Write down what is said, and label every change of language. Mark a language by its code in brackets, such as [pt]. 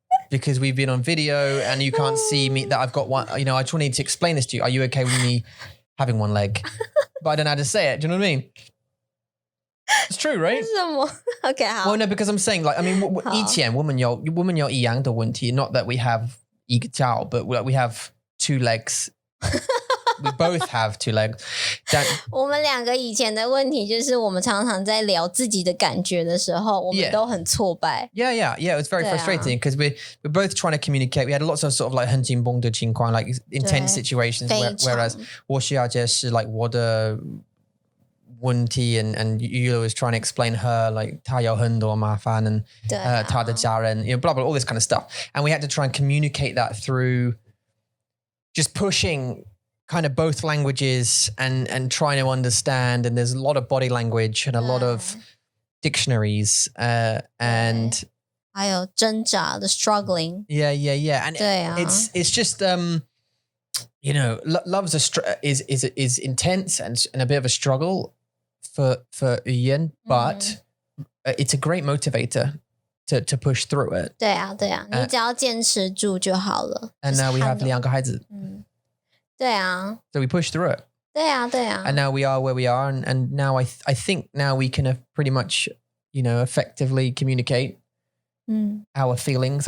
[en] Because we've been on video and you can't see me that I've got one. You know, I just need to explain this to you. Are you okay with me having one leg? But I don't know how to say it. Do you know what I mean? It's true, right? Okay, 好。 Well, no, because I'm saying, like, I mean, [zh] 以前我们有一样的问题 [en] not that we have [zh] 一个脚 [en] but we have two legs. We both have two legs. [zh] 我们两个以前的问题就是我们常常在聊自己的感觉的时候，我们都很挫败。 [en] Yeah. It was very frustrating because we're both trying to communicate. We had lots of sort of like [zh] 很紧绷的情况 [en] like intense situations. Whereas [zh] 我需要解释 [en] like [zh] 我的问题 [en] and Yula was trying to explain her like [zh] 她有很多麻烦 [en] and [zh] 她的家人 [en] you know, blah blah all this kind of stuff. And we had to try and communicate that through just pushing kind of both languages and trying to understand, and there's a lot of body language and a lot of dictionaries and [zh] 还有挣扎 [en] the struggling. Yeah. And it's just you know, love's is intense and a bit of a struggle for Ian, but it's a great motivator to push through it. [zh] 对啊，你只要坚持住就好了。 [en] And now we have [zh] 2个孩子。对啊。 [en] So we pushed through it. [zh] 对啊。 [en] And now we are where we are, and now I think now we can pretty much, you know, effectively communicate our feelings.